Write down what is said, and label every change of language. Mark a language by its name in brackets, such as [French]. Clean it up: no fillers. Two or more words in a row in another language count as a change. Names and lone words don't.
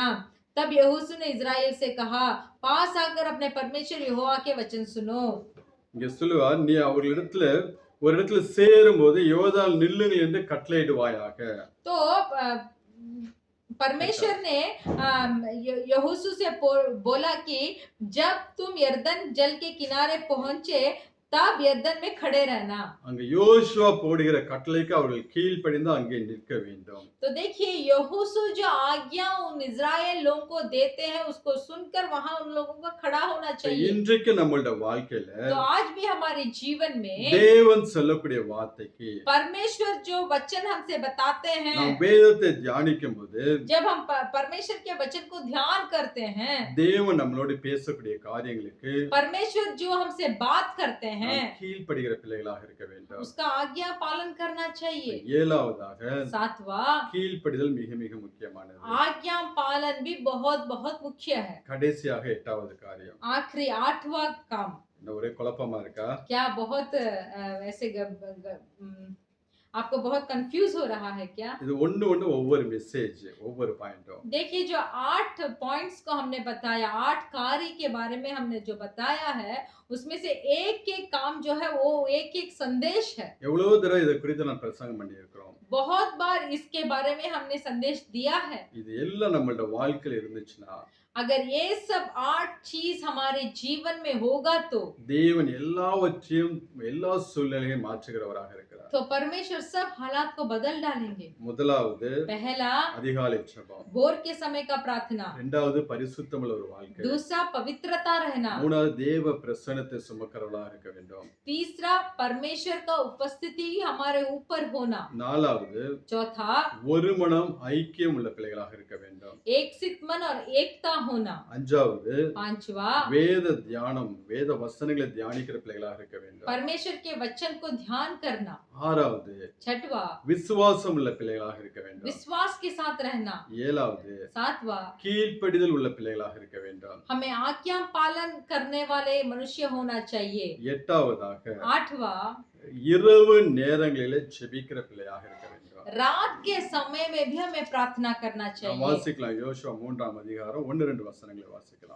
[Hindi] तब यहोशू ने इस्राएल से कहा, पास आकर अपने परमेश्वर यहोवा के वचन सुनो। [Tamil] இங்க சொல்லுவார், நீ அவர்களிடத்துல ஒரு இடத்துல சேரும்போது யோர்தான் நில்லுங்கள் என்று கட்டளையிடுவாயாக. [Hindi] तो परमेश्वर ने यहोशू से बोला कि जब तुम यरदन जल के किनारे पहुंचे तब यरदन में खड़े रहना. [Tamil] அங்க யோசுவா போடுகிற கட்டளைக்கு அவர்கள் கீழ்ப்படிந்து அங்கே நிற்க வேண்டும். [Hindi] तो देखिए यहोशू जो आज्ञा उन इजराइल लोगों को देते हैं उसको सुनकर वहां उन लोगों का खड़ा होना चाहिए. [Tamil] இன்றைக்கு நம்மளோட வாழ்க்கையில [Hindi] तो आज भी हमारे जीवन में [Tamil] தேவன் சொல்லக்கூடிய வார்த்தைக்கு [Hindi] परमेश्वर जो वचन हमसे बताते हैं, [Tamil] நாம் வேதத்தை தியானிக்கும்போது [Hindi] जब हम परमेश्वर के वचन को ध्यान करते हैं, [Tamil] தேவன் நம்மளோடு பேசக்கூடிய காரியங்களுக்கு [Hindi] परमेश्वर जो हमसे बात करते हैं [Tamil] கீழ்ப்படுகிற பிள்ளைகளாக இருக்க வேண்டும். [Hindi] उसका आज्ञा पालन करना चाहिए. [Tamil] ஏழாவதாக [Hindi] सातवां, [Tamil] கீழ்ப்படிதல் மிக மிக முக்கியமானது. [Hindi] आज्ञा पालन भी बहुत बहुत मुख्य है. [Tamil] கடைசியாக எட்டாவது காரியம். [Hindi] आखिरी आठवां काम. [Tamil] இந்த ஒரே குழப்பமா இருக்கா? [Hindi] क्या बहुत ऐसे आपको बहुत कंफ्यूज हो रहा है क्या? [Tamil] இது ஒண்ணு ஒவ்வொரு மெசேஜ், ஒவ்வொரு பாயிண்டும். [Hindi] देखिए जो 8 पॉइंट्स को हमने बताया, 8 कार्य के बारे में हमने जो बताया है, उसमें से एक-एक काम जो है वो एक-एक संदेश है. [Tamil] எவ்வளவு தடவை இத குறித்து நான் பிரசங்கம் பண்ணி இருக்கிறோம். [Hindi] बहुत बार इसके बारे में हमने संदेश दिया है. [Tamil] இது எல்லாம் நம்மளோட வாழ்க்கையில இருந்துச்சுன்னா [Hindi] अगर ये सब 8 चीज हमारे जीवन में होगा तो [Tamil] தேவன் எல்லாவற்றையும் எல்லா சூழ்நிலையையும் மாற்றுகிறவராக இருக்கிறார். [Hindi] तो परमेश्वर सब हालात को बदल डालेंगे. [Tamil] முதலாவது [Hindi] पहला [Tamil] அதிகாலை ஜெபம். [Hindi] भोर के समय का प्रार्थना. [Tamil] இரண்டாவது பரிசுத்தமுள்ள ஒரு வாழ்க்கை. [Hindi] दूसरा पवित्रता रहना. [Tamil] மூணாவது தேவ பிரசன்னத்தை சுமக்கிறவர்களாக இருக்க வேண்டும். [Hindi] तीसरा परमेश्वर का उपस्थिति हमारे ऊपर होना. [Tamil] நாலாவது [Hindi] चौथा [Tamil] ஒரு மனம் ஐக்கியம் உள்ள பிள்ளைகளாக இருக்க வேண்டும். [Hindi] एक सित मन और एकता होना. [Tamil] அஞ்சாவது [Hindi] पांचवा [Tamil] வேத தியானம், வேத வசனங்களை தியானிக்கிற பிள்ளைகளாக இருக்க வேண்டும். [Hindi] परमेश्वर के वचन को ध्यान करना. [Tamil] ஆறாவது [Hindi] छठवा [Tamil] விசுவாசம் உள்ள பிள்ளைகளாக இருக்க வேண்டும். [Hindi] विश्वास के साथ रहना. [Tamil] ஏழாவது [Hindi] सातवा [Tamil] கீழ்ப்படிதல் உள்ள பிள்ளைகளாக இருக்க வேண்டும். [Hindi] हमें आज्ञा पालन करने वाले मनुष्य होना चाहिए. [Tamil] எட்டாவதாக [Hindi] आठवा [Tamil] இரவு நேரங்களிலே ஜெபிக்கிற பிள்ளையாக இருக்க வேண்டும். [Hindi] रात के समय में भी हमें प्रार्थना करना [Tamil] நாம் [Hindi] चाहिए. [Tamil] வாசிக்கலாம் யோசுவா 3ஆம் அதிகாரம் 1-2 வசனங்களை வாசிக்கலாம்.